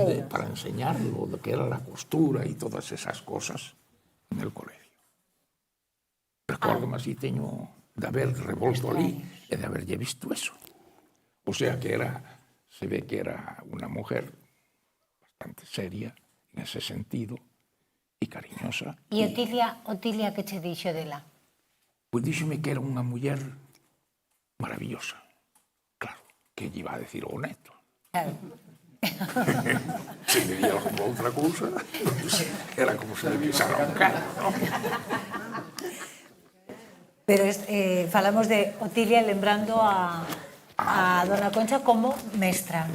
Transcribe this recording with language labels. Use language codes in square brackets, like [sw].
[es] Para enseñarlo, de que era la costura y todas esas cosas en el colegio. [gl] Recordo así, teño de haber revolto ali e de haberlle visto eso. [es] O sea que era, se ve que era una mujer bastante seria en ese sentido [gl] e cariñosa. E Otilia que che dixo dela? Pois díxome que era unha muller maravillosa. Claro, que lle iba a decir o neto. Claro. [es] Se me diera como [gl] outra cousa, [es] era como se le pisara un cara, ¿no? [gl] Pero falamos de Otilia lembrando a dona Concha como mestra.